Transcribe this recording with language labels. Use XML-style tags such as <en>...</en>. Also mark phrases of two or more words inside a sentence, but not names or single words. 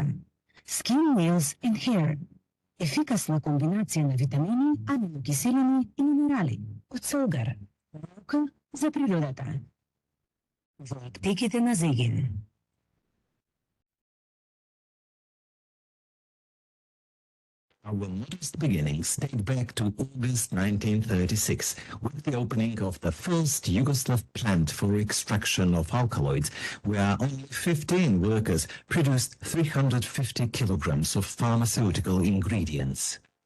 <en>Skin, nails and hair.</en> <mk>Ефикасна комбинација на витамини, аминокиселини и минерали. Од Солгар. Наука за природата. Во аптеките на Зеген.</mk> <en>Our modest beginnings date back to August 1936, with the opening of the first Yugoslav plant for extraction of alkaloids, where only 15 workers produced 350 kilograms of pharmaceutical ingredients.</en>